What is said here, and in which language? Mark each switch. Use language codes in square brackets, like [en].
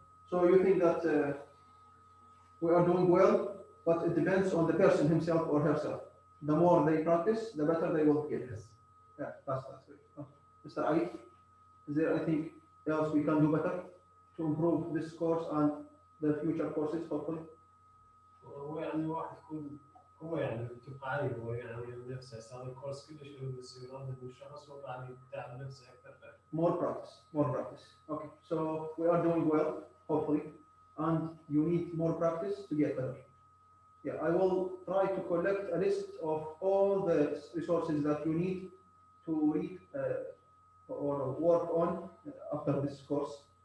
[en] So you think that we are doing well, but it depends on the person himself or herself. The more they practice, the better they will get. Yes. Yeah, that's good. Mr. Ali, is there anything else we can do better to improve this course and the future courses hopefully? [ar] هو يعني الواحد يكون هو يعني تبقى عليه هو يعني نفسه يستخدم الكورس كلش يصير من الشخص هو يعني يتعب نفسه اكثر. [en] More practice. Okay, so we are doing well, hopefully. and you need more practice to get better. Yeah, I will try to collect a list of all the resources that you need to read or work on after this course.